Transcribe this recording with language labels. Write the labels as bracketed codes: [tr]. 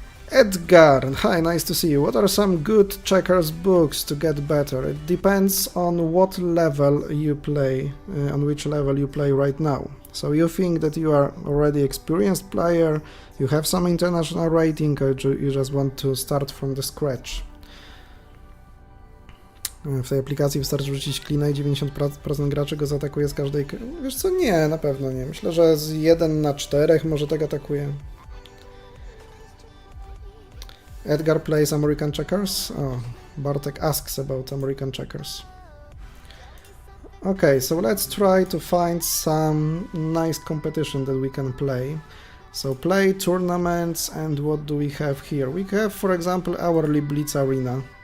[en] Edgar, hi, nice to see you. What are some good checkers books to get better? It depends on what level you play, on which level you play right now. So you think that you are already experienced player, you have some international rating, or you just want to start from the scratch? [pl] W tej aplikacji wystarczy rzucić klina i 90% graczy go zaatakuje z każdej... Wiesz co, nie, na pewno nie. Myślę, że z 1 na 4 może tak atakuje. [en] Edgar plays American checkers? Oh, Bartek asks about American checkers. Okay, so let's try to find some nice competition that we can play. So play tournaments, and what do we have here? We have, for example, hourly Blitz Arena.